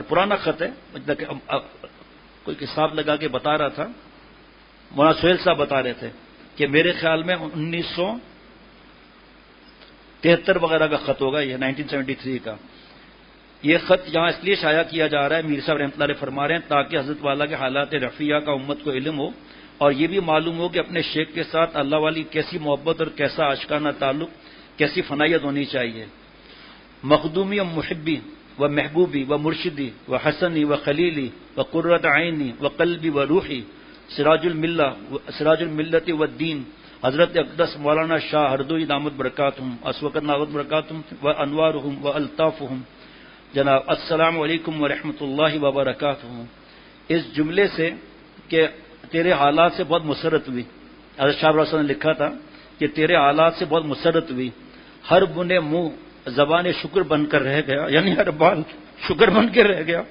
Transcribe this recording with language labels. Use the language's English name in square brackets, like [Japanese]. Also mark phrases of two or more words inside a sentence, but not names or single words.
[Urdu] پرانا خط ہے، کوئی حساب لگا کے بتا رہا تھا، مولانا سہیل صاحب بتا رہے تھے کہ میرے خیال میں 1973 وغیرہ کا خط ہوگا، یہ 1973 کا. یہ خط یہاں اس لیے شائع کیا جا رہا ہے، میر صاحب [Arabic] رحمۃ اللہ علیہ [Urdu] فرما رہے ہیں، تاکہ حضرت والا کے حالات رفیہ کا امت کو علم ہو، اور یہ بھی معلوم ہو کہ اپنے شیخ کے ساتھ اللہ والی کیسی محبت اور کیسا عاشقانہ تعلق، کیسی فنائیت ہونی چاہیے. [Arabic] مخدومی و محبی و محبوبی و مرشدی و حسنی و خلیلی و قرۃ عینی و قلبی و روحی سراج الملت و الدین حضرت اقدس مولانا شاہ ہردوئی دامت برکاتہم اسوقت ناوت برکاتہم و انوارہم و الطافہم. جناب السلام علیکم ورحمۃ اللہ وبرکاتہ. [Urdu] اس جملے سے کہ تیرے حالات سے بہت مسرت ہوئی، حضرت شاہ رسول نے لکھا تھا کہ تیرے حالات سے بہت مسرت ہوئی، [Persian] ہر بنے منہ زبان شکر [Urdu] بن کر رہ گیا، یعنی ہر بال شکر بن کے رہ گیا.